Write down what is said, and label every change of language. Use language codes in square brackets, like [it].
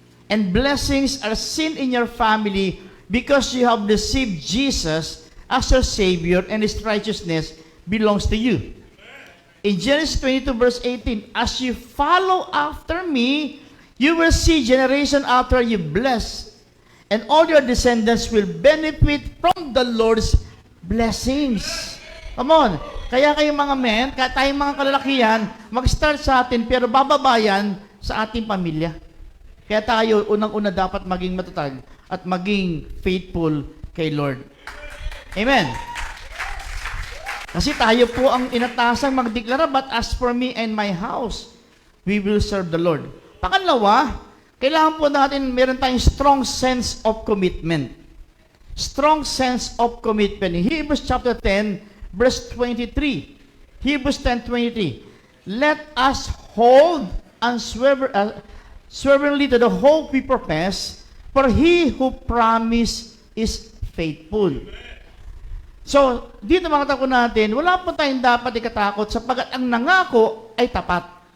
[en] And blessings are seen in your family because you have received Jesus as your Savior and His righteousness belongs to you. In Genesis 22 verse 18, as you follow after me, you will see generation after you blessed, and all your descendants will benefit from the Lord's blessings. Come on. [tl] Kaya kayong mga men, kaya tayong mga kalalakihan, mag-start sa atin, pero bababayan sa ating pamilya. Kaya tayo, unang-una dapat maging matatag at maging faithful kay Lord. Amen. Kasi tayo po ang inatasang magdeklara, [en] but as for me and my house, we will serve the Lord. [tl] Pangalawa, kailangan po natin meron tayong [en] strong sense of commitment. Strong sense of commitment. Hebrews chapter 10, verse 23. Hebrews 10:23. Let us hold unswervingly to the hope we profess, for he who promised is faithful. [tl] So, dito mga tako natin, wala po tayong dapat ikatakot sapagkat ang nangako ay tapat.